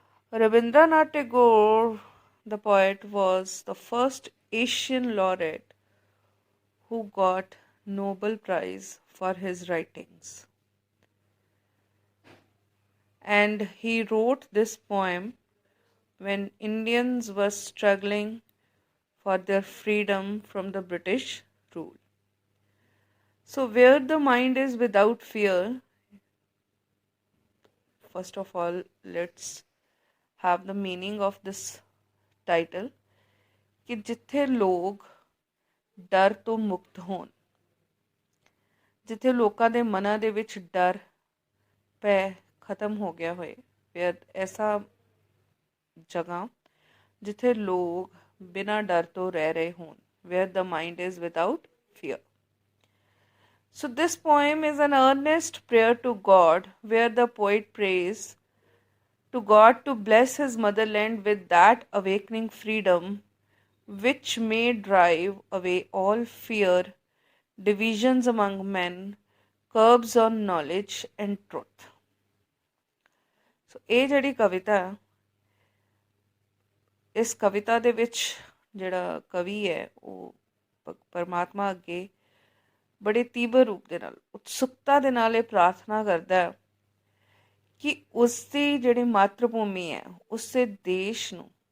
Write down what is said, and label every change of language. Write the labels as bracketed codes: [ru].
[en] Rabindranath Tagore, the poet, was the first Asian laureate who got Nobel Prize for his writings. And he wrote this poem when Indians were struggling for their freedom from the British rule. So, where the mind is without fear, first of all, let's have the meaning of this title [pa] ਕਿ ਜਿੱਥੇ ਲੋਕ ਡਰ ਤੋਂ ਮੁਕਤ ਹੋਣ, ਜਿੱਥੇ ਲੋਕਾਂ ਦੇ ਮਨਾਂ ਦੇ ਵਿੱਚ ਡਰ ਪੈ ਖਤਮ ਹੋ ਗਿਆ ਹੋਏ, ਫਿਰ ਐਸਾ ਜਗ੍ਹਾ ਜਿੱਥੇ ਲੋਕ ਬਿਨਾਂ ਡਰ ਤੋਂ ਰਹਿ ਰਹੇ ਹੋਣ, [en] where the mind is without fear. So, this poem is an earnest prayer to God, where the poet prays to God to bless his motherland with that awakening freedom which may drive away all fear, divisions among men, curbs on knowledge and truth. [pa] So, ਇਹ ਜਿਹੜੀ ਕਵਿਤਾ ਇਸ ਕਵਿਤਾ ਦੇ ਵਿੱਚ ਜਿਹੜਾ ਕਵੀ ਹੈ ਉਹ ਪਰਮਾਤਮਾ ਅੱਗੇ ਬੜੇ ਤੀਬਰ ਰੂਪ ਦੇ ਨਾਲ ਉਤਸੁਕਤਾ ਦੇ ਨਾਲ ਇਹ ਪ੍ਰਾਰਥਨਾ ਕਰਦਾ ਹੈ ਕਿ ਉਸ ਦੀ ਜਿਹੜੀ ਮਾਤਰ ਭੂਮੀ ਹੈ ਉਸੇ ਦੇਸ਼ ਨੂੰ